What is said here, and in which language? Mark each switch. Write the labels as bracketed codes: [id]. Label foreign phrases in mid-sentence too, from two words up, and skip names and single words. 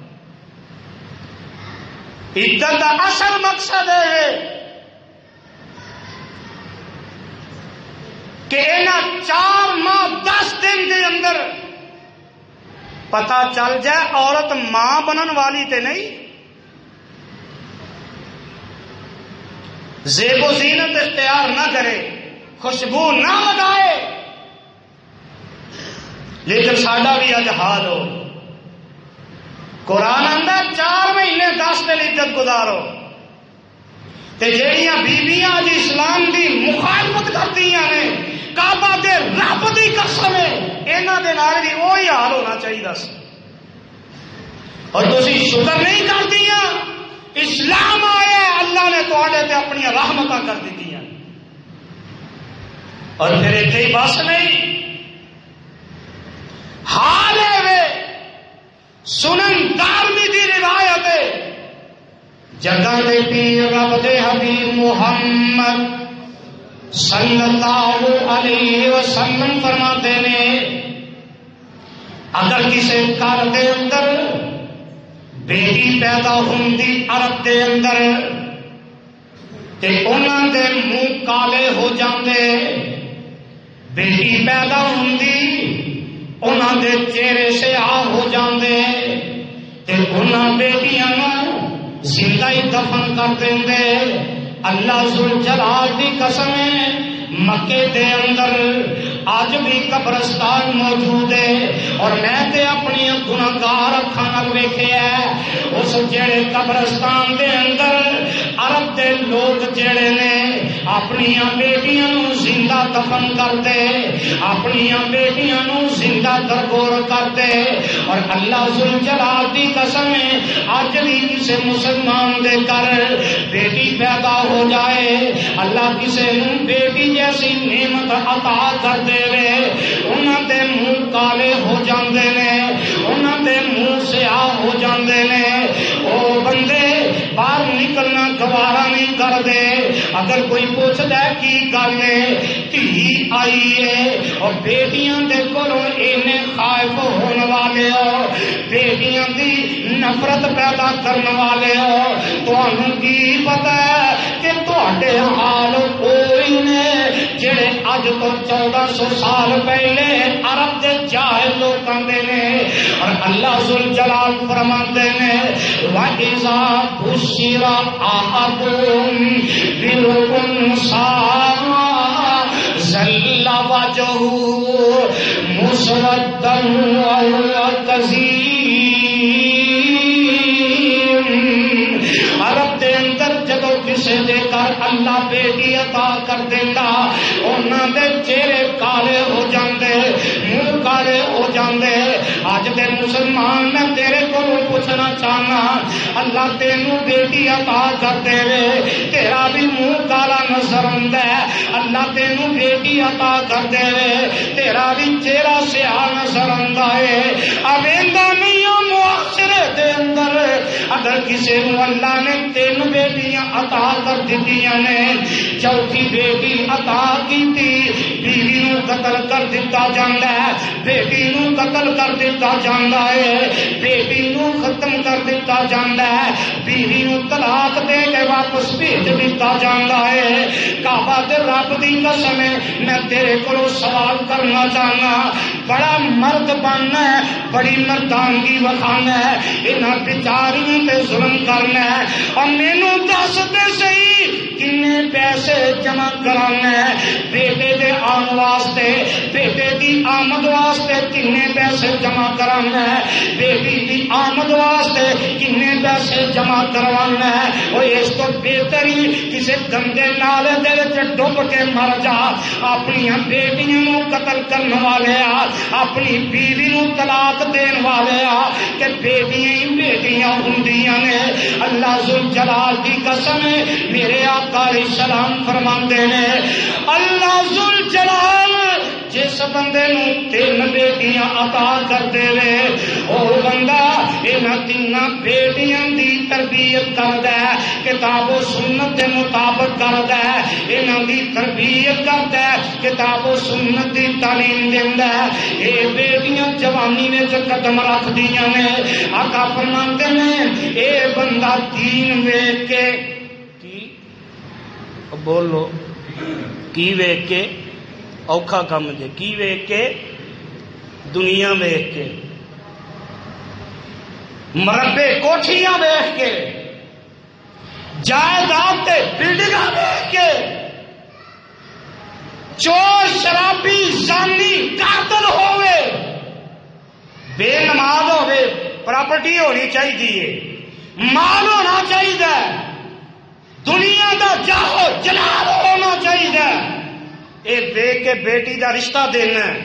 [ur] عدت کا اصل مقصد ہے کہ [pa] انہاں 4 ماہ 10 دن کے اندر پتا چل جائے عورت ماں بنن والی تے نہیں، زیب و زینت اختیار نہ کرے، خوشبو نہ لگائے، لیکن ساڈا بھی اج حال ہو. قرآن اندر 4 مہینے 10 دن عدت گزارو، تے جہاں بیبیاں اج اسلام دی مخالفت کردیاں نے، کعبہ دے رب دی قسم ہے انہاں دے نال بھی وہی حال ہونا چاہیے سی. اور تسی شکر نہیں کردیاں، اسلام آیا اللہ نے تواڈے تے اپنی رحمتاں کر دتیاں. اور پھر اتنے ہی بس نہیں، حال ہے سنن دارمی دی روایت ہے، جگہ دے پیر رب دے حبیب محمد صلی اللہ علیہ وسلم فرماتے نے اگر کسی گھر دے اندر بیٹی پیدا ہوندی عرب دے اندر تے انہاں دے منہ کالے ہو جاندے، بیٹی پیدا ہوندی انہاں دے چہرے سیاہ ہو جاندے تے انہاں بیٹیاں نوں زندہ ہی دفن کر دیندے. اللہ ذوالجلال دی قسم ہے مکے دے اندر آج بھی قبرستان موجود ہے، اور میں تے اپنی گناہگار اکھاں نال ویکھیا ہے اس جڑے قبرستان دے اندر عرب دے لوگ جڑے نے اپنی بیٹیاں نوں زندہ دفن کرتے، اپنی بیٹیاں نوں زندہ درگور کرتے. اور اللہ ذوالجلال دی قسم ہے اج بھی کسی مسلمان دے گھر بیٹی پیدا ہو جائے، اللہ کسی نوں بیٹی جیسی نعمت عطا کر دے وے، انہاں دے منہ کالے ہو جاندے نے، انہاں دے منہ سیاہ ہو جاندے نے، او بندے باہر نکلنا گوارا نہیں کرتے. اگر کوئی پوچھتا ہے کی گل ہے، دھی آئی ہے اور بیٹیاں دے کولوں اینے خائف ہونے والے ہو، بیٹیاں دی نفرت پیدا کرنے والے ہو، تانوں کی پتہ ہے کہ تواڈے حال کوئی نے جڑے اج تو 1400 سال پہلے عرب دے جاہل لوگ کہندے نے. اور اللہ ذوالجلال فرماتے نے [ar] وَإِذَا بُشِّرَ أَحَدُهُم بِالْأُنثَىٰ ظَلَّ وَجْهُهُ مُسْوَدًّا وَهُوَ كَظِيمٌ. [pa] عرب دے اندر جدو کسی دے کر اللہ بیٹی عطا کر دیتا انہاں دے چہرے کالے ہو جاندے، منہ کالے ہو جاندے. اج دے مسلمان میں تیرے کو پوچھنا چاہنا اللہ تینوں بیٹی عطا کر دے وے تیرا بھی منہ کالا نظر آندا ہے، اللہ تینوں بیٹی عطا کر دے وے تیرا بھی چہرہ سیاہ نظر آندا ہے. اویندا نہیں معاشرے دے اندر اگر کسی نو اللہ نے 3 بیٹیاں عطا کر دتیاں نے، چوتھی بیٹی عطا کیتی بیوی نو قتل کر دتا جاندا ہے، بیٹی نو قتل کر دتا جاندا ہے، بیٹی نو ختم کر دتا جاندا ہے، بیوی نو طلاق دے کے واپس بھیج دتا جاندا ہے. کعبہ دے رب دی قسم ہے میں تیرے کولوں سوال کرنا چاہنا، بڑا مرد بننا ہے، بڑی مردانگی وکھانا ہے، انہاں بیچاریوں تے ظلم کرنا ہے، اور مینوں دس دے صحیح کنے پیسے جمع کرانا ہے بیٹے دے آن واسطے، بیٹے دی آمد واسطے کنے پیسے جمع کرانا ہے، بیٹی دی آمد واسطے کنے پیسے جمع کروانا ہے. اور اس تو بہتر ہی کسی گندے نالے دے وچ ڈب کے مر جا. اپنی بیٹیاں نو قتل کرنے والے آ، اپنی بیوی نو طلاق دین والے آ کہ بیٹیاں ہی بیٹیاں ہوندیاں نے. اللہ ذوالجلال دی قسم ہے میرے آقا علیہ السلام فرماندے نے اللہ ذوالجلال جس بندے نو 3 بیٹیاں عطا کر دے وے او بندہ انہاں تیناں بیٹیاں دی تربیت کردا ہے، کتاب و سنت دے مطابق کردا ہے، انہاں دی تربیت کردا ہے، کتاب و سنت دی تعلیم دیندا ہے۔ اے بیٹیاں جوانی وچ قدم رکھ دیاں نے، آقا فرماندے نے اے بندہ دین ویکھ کے کی بولو کی ویکھ کے اوکھا کم جے، کی ویکھ کے دنیا ویکھ کے، مربے کوٹھیاں ویکھ کے، جائیداد تے بلڈنگاں ویکھ کے، چور شرابی زانی قاتل ہوئے، بے نماز ہوئے، پراپرٹی ہونی چاہیے، مال ہونا چاہیے، دنیا دا جاہو جلال ہونا چاہیے، اے دیکھ کے بیٹی دا رشتہ دینا ہے۔